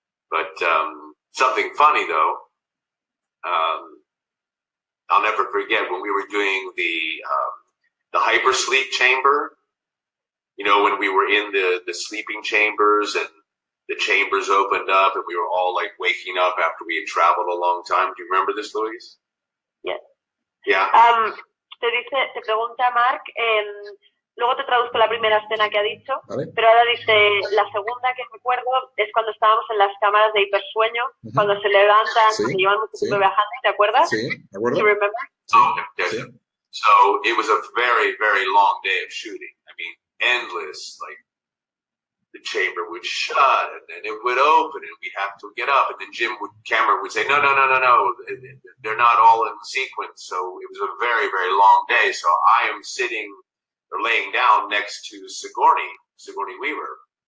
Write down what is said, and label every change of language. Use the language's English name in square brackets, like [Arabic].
[English] But something funny though, I'll never forget when we were doing the hypersleep chamber. When we were in the sleeping chambers, and the chambers opened up and we were all like waking up after we had traveled a long time. Do you remember this, Luis? Yes. Yeah. [Spanish] Te pregunta Mark, luego te traduzco la primera escena que ha dicho, ¿Vale? pero ahora dice, la segunda que recuerdo es cuando estábamos en las cámaras de hipersueño, cuando se levantan, Sí, se llevan mucho tiempo viajando, ¿te acuerdas? Sí, ¿de acuerdo? [English] Do you remember? [Spanish] Sí. [English] So it was a very, very long day of shooting. I mean, endless, like the chamber would shut and then it would open and we'd have to get up and then camera would say, no, they're not all in sequence. So it was a very, very long day. So I am sitting or laying down next to Sigourney Weaver.